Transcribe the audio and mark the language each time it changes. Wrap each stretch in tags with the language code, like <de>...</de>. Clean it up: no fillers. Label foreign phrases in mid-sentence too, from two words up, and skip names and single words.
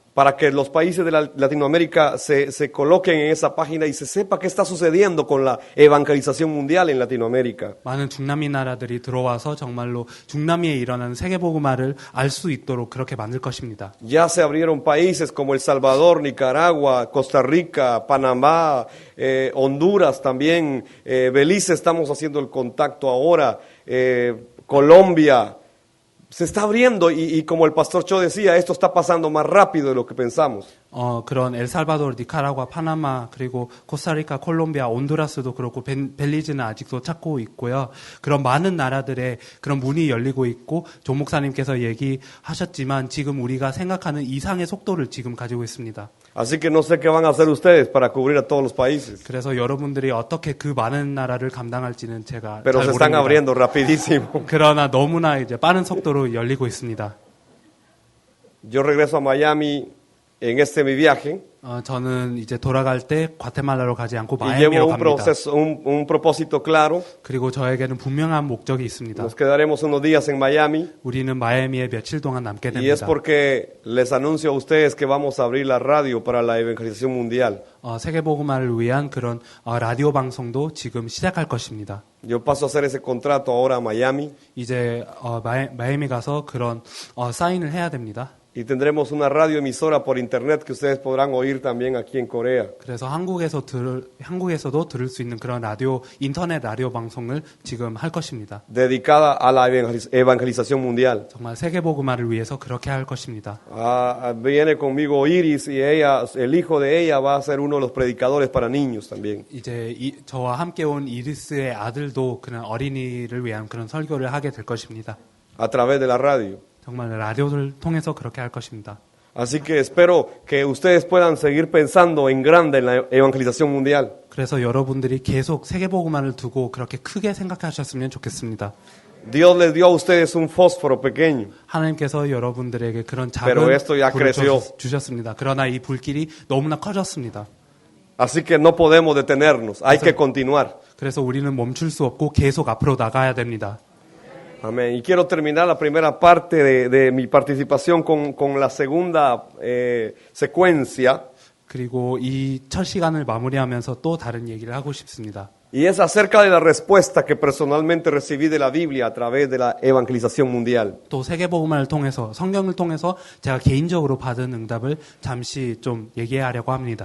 <es>Para que los países de Latinoamérica se coloquen en esa página y se sepa qué está sucediendo con la evangelización mundial en Latinoamérica.</es> <ko>많은 중남미 나라들이 들어와서 정말로 중남미에 일어나는 세계복음화를 알 수 있도록 그렇게 만들 것입니다.</ko> <es>Ya se abrieron países como El Salvador, Nicaragua, Costa Rica, Panamá, Honduras también, Belice estamos haciendo el contacto ahora, Colombia. Se está abriendo y como el pastor Cho decía, esto está pasando más rápido de lo que pensamos.</es> <ko>그런 엘살바도르, 니카라과, 파나마, 그리고 코스타리카, 콜롬비아, 온두라스도 그렇고 벨리즈는 아직도 찾고 있고요. 그런 많은 나라들의 그런 문이 열리고 있고 조 목사님께서 얘기하셨지만 지금 우리가 생각하는 이상의 속도를 지금 가지고 있습니다.</ko> <es>Así que no sé qué van a hacer ustedes para cubrir a todos los países.</es> <ko>그래서 여러분들이 어떻게 그 많은 나라를 감당할지는 제가</ko> <es>Pero</es> <ko>잘</ko> <es>se están</es> <ko>모릅니다.</ko> <es>abriendo rapidísimo.</es> <ko>그러나 너무나 이제 빠른 속도로 열리고 있습니다.</ko> <es>Yo regreso a Miami en este mi viaje</es> <ko>저는 이제 돌아갈 때 과테말라로 가지 않고</ko> <es>y llevo</es> <ko>마이애미로</ko> <es>un</es> <ko>갑니다.</ko> <es>proceso, un propósito claro.</es> <ko>그리고 저에게는 분명한 목적이 있습니다.</ko> <es>Nos quedaremos unos días en Miami</es> <ko>우리는 마이애미에 며칠 동안 남게</ko> <es>y es</es> <ko>됩니다.</ko> <es>porque les anuncio a ustedes que vamos a abrir la radio para la evangelización mundial.</es> <ko>세계복음화를 위한 그런 라디오 방송도 지금 시작할 것입니다.</ko> <es>Yo paso a hacer ese contrato ahora a Miami</es> <ko>이제 마이애미 가서 그런 사인을 해야 됩니다.</ko> <es>y tendremos una radio emisora por internet que ustedes podrán oír también aquí en Corea.</es> <ko>그래서 한국에서도 들을 수 있는 그런 인터넷 라디오 방송을 지금 할 것입니다.</ko> <es>Dedicada a la evangelización mundial.</es> <ko>정말 세계복음화를 위해서 그렇게 할 것입니다.</ko> <es>Viene conmigo Iris y ella, el hijo de ella va a ser uno de los predicadores para niños también.</es> <ko>이제 저와 함께 온 이리스의 아들도 그런 어린이를 위한 그런 설교를 하게 될 것입니다.</ko> <es>A través de la radio.</es> <ko>정말 라디오를 통해서 그렇게 할 것입니다.</ko> <es>Así que espero que ustedes puedan seguir pensando en grande en la evangelización mundial.</es> <ko>그래서 여러분들이 계속 세계복음화를 두고 그렇게 크게 생각하셨으면 좋겠습니다.</ko> <es>Dios les dio a ustedes un fósforo pequeño.</es> <ko>하나님께서 여러분들에게 그런</ko> <es>Pero</es> <ko>작은</ko> <es>esto ya</es> <ko>불을</ko> <es>creció.</es> <ko>주셨습니다. 그러나 이 불길이 너무나 커졌습니다.</ko> <es>Así que no podemos detenernos, hay que continuar.</es> <ko>그래서 우리는 멈출 수 없고 계속 앞으로 나가야 됩니다.</ko> <es>Amén. Y quiero terminar la primera parte de mi participación con la segunda secuencia.</es> <ko>그리고 이 첫 시간을 마무리하면서 또 다른 얘기를 하고 싶습니다.</ko> <es>Y es acerca de la respuesta que personalmente recibí de la Biblia a través de la evangelización mundial.</es> <ko>또 세계복음화를 통해서 성경을 통해서 제가 개인적으로 받은 응답을 잠시 좀 얘기하려고 합니다.</ko>